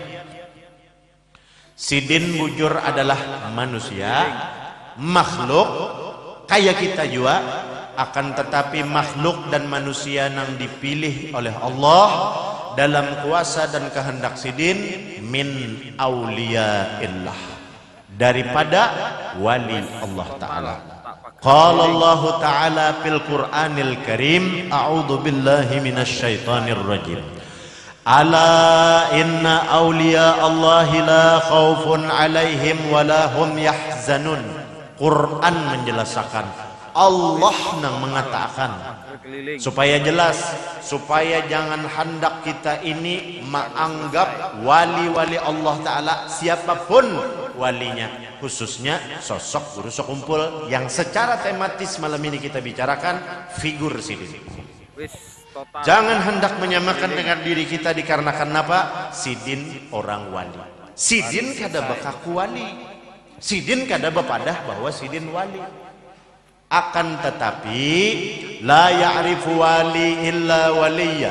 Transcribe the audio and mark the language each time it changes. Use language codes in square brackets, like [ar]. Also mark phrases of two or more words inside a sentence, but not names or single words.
[bjn] Sidin bujur adalah manusia, makhluk kayak kita juga, akan tetapi makhluk dan manusia yang dipilih oleh Allah dalam kuasa dan kehendak Sidin [ar] من أولياء الله, [bjn] daripada wali Allah Ta'ala. [ar] قال الله تعالى في القرآن الكريم أعوذ بالله من الشيطان الرجيم. ألا إن أولياء الله لا خوف عليهم ولا هم يحزنون. [bjn] Quran menjelaskan, Allah nang mengatakan supaya jelas, supaya jangan hendak kita ini menganggap wali-wali Allah Ta'ala siapapun walinya, khususnya sosok Guru Sokumpul yang secara tematis malam ini kita bicarakan figur Sidin. Jangan hendak menyamakan dengan diri kita dikarenakan apa? Sidin orang wali. Sidin kada bakaku wali. Sidin kada bepadah bahwa Sidin wali. Akan tetapi [ar] لا يعرف ولي إلا وليا.